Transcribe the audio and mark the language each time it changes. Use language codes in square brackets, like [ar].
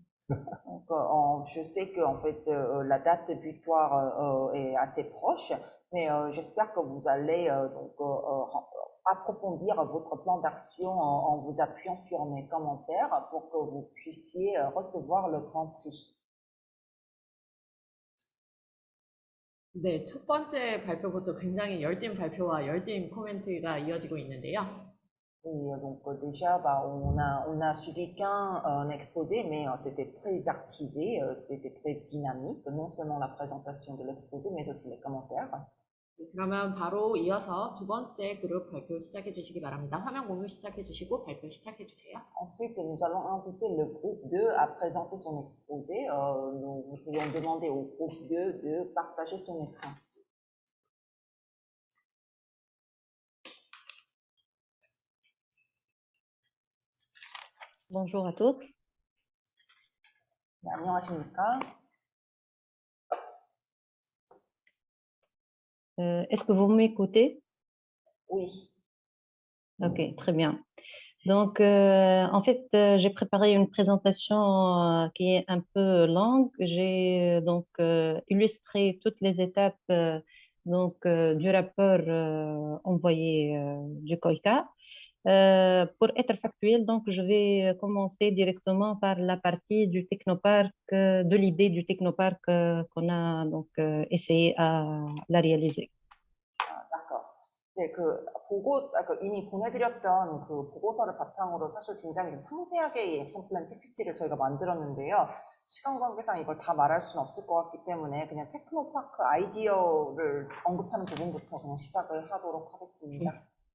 [fr] Donc, je sais que en fait la date butoir est assez proche, mais j'espère que vous allez donc approfondir votre plan d'action en vous appuyant sur mes commentaires pour que vous puissiez recevoir le grand prix. [ko] 네, 첫 번째 발표부터 굉장히 열띤 발표와 열띤 코멘트가 이어지고 있는데요. [fr] Et donc déjà, on a suivi qu'un exposé, mais c'était très activé, c'était très dynamique, non seulement la présentation de l'exposé, mais aussi les commentaires. [ko] 그러면 바로 이어서 두 번째 그룹 발표 시작해 주시기 바랍니다. 화면 공유 시작해 주시고 발표 시작해 주세요. [fr] Ensuite, nous allons inviter le groupe 2 à présenter son exposé. Nous pouvons demander au groupe 2 de partager son écran. Bonjour à tous. [ko] 네, 안녕하십니까? [fr] Est-ce que vous m'écoutez? Oui. Ok, très bien. Donc, en fait, j'ai préparé une présentation qui est un peu longue. J'ai donc illustré toutes les étapes du rapport envoyé du COICA. Pour être factuel, donc, je vais commencer directement par la partie du technoparc, de l'idée du technoparc qu'on a donc essayé à la réaliser. d'accord. [ko] 네, 이미 보내드렸던 그 보고서를 바탕으로 사실 굉장히 좀 상세하게 이 액션 플랜 PPT를 저희가 만들었는데요. 시간 관계상 이걸 다 말할 수는 없을 것 같기 때문에 그냥 테크노파크 아이디어를 언급하는 부분부터 그냥 시작을 하도록 하겠습니다.